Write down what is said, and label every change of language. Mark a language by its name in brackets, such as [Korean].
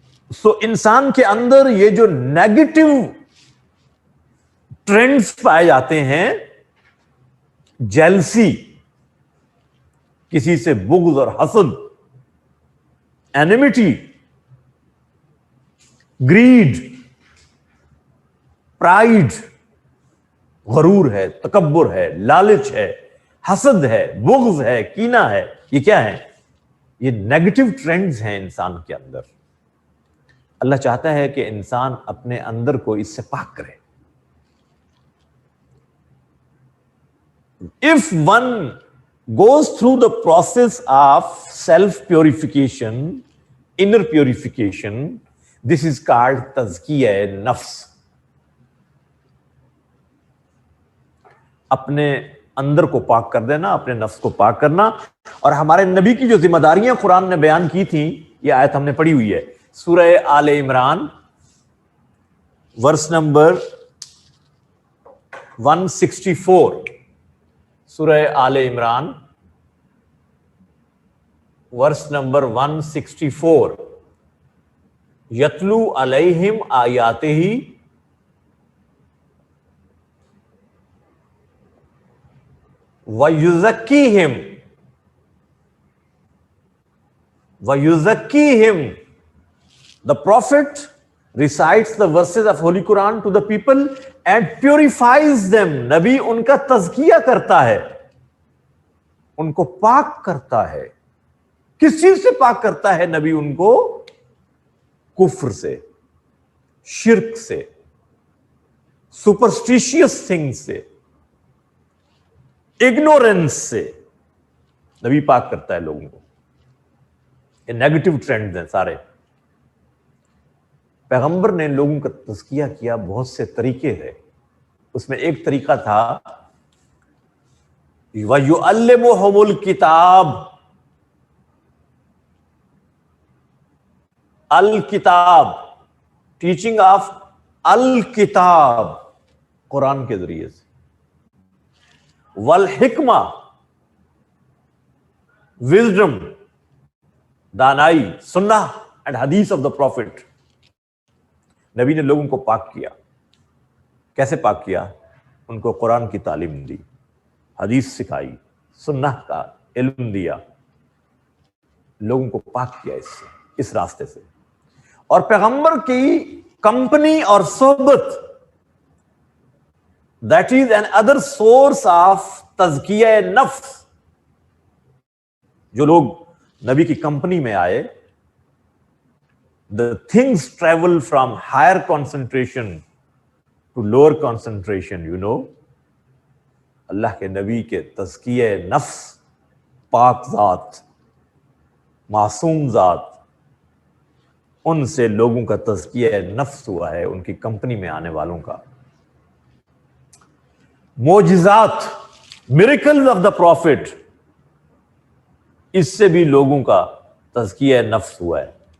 [Urdu] سو انسان کے اندر یہ جو نیگیٹو ٹرینڈز پائے جاتے ہیں, جیلسی, کسی سے بغض اور حسد, اینیمیٹی, گریڈ, پرائیڈ, غرور ہے, تکبر ہے, لالچ ہے, حسد ہے, بغض ہے, کینہ ہے. یہ کیا ہے؟ یہ نیگیٹو ٹرینڈز ہیں انسان کے اندر. اللہ چاہتا ہے کہ انسان اپنے اندر کو اس سے پاک کرے. [English] If one goes through the process of self-purification, inner purification, this is called tazkiyah nafs. [Urdu] اپنے اندر کو پاک کر دینا, اپنے نفس کو پاک کرنا. اور ہمارے نبی کی جو ذمہ داریاں قرآن نے بیان کی تھیں, یہ آیت ہم نے پڑھی ہوئی ہے, سورہ آل عمران ورس نمبر 164. سورہ آل عمران ورس نمبر 164. [Arabic] یتلو علیہم آیاتہ وَيُزَكِّيهِمْ وَيُزَكِّيهِمْ. [English] The prophet recites the verses of Holy Quran to the people and purifies them. [Urdu] نبی ان کا تزکیہ کرتا ہے, ان کو پاک کرتا ہے. کس چیز سے پاک کرتا ہے نبی ان کو؟ کفر سے, شرک سے, سپرسٹیشیس تھنگ سے, اگنورینس سے نبی پاک کرتا ہے لوگوں کو. یہ نیگیٹو ٹرینڈز ہیں سارے. پیغمبر نے لوگوں کا تزکیہ کیا, بہت سے طریقے تھے. اس میں ایک طریقہ تھا [Arabic] وَيُعَلِّمُهُمُ الْكِتَابَ. [Urdu] الکتاب, [English] teaching of الکتاب, [Urdu] قرآن کے ذریعے سے. [English] والحکمہ, وزڈم, دانائی, سنہ اینڈ حدیث آف دا پروفٹ. [Urdu] نبی نے لوگوں کو پاک کیا. کیسے پاک کیا؟ ان کو قرآن کی تعلیم دی, حدیث سکھائی, سنہ کا علم دیا, لوگوں کو پاک کیا اس سے, اس راستے سے. اور پیغمبر کی کمپنی اور صحبت, [English] that is another source of [Urdu] تزکیہ نفس. جو لوگ نبی کی کمپنی میں آئے, [English] the things travel from higher concentration to lower concentration, you know. [Urdu] اللہ کے نبی کے تزکیہ نفس, پاک ذات, معصوم ذات, ان سے لوگوں کا تزکیہ نفس ہوا ہے, ان کی کمپنی میں آنے والوں کا. معجزات, [English] miracles of the prophet, [Urdu] اس سے بھی لوگوں کا تزکیہ نفس ہوا ہے.